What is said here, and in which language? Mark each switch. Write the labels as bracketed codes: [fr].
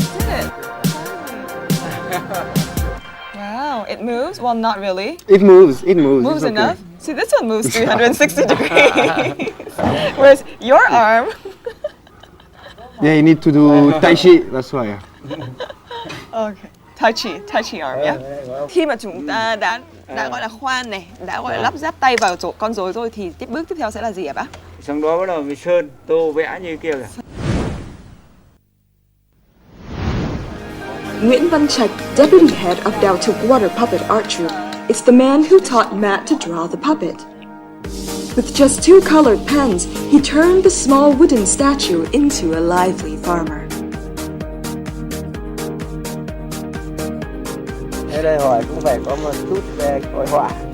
[en] Did it? Wow, it moves? Well, not really. It moves. It moves. Moves It's okay. enough? See, this one moves 360 degrees. Whereas your arm... Yeah, you need to do tai chi. That's why. Okay. Tai chi arm, yeah. [vi] Khi mà chúng ta đã gọi là khoan này, đã gọi là lắp ráp tay vào con rối rồi thì bước tiếp theo sẽ là gì hả bác? Xong đó bắt đầu mình sơn, tô vẽ như kia kìa. [en] Nguyễn Văn Trạch, deputy head of Dao Thuc water puppet art troupe, is the man who taught Matt to draw the puppet. With just 2 colored pens, he turned the small wooden statue into a lively farmer. [vi] Thế đây hỏi cũng phải có một chút về hội họa.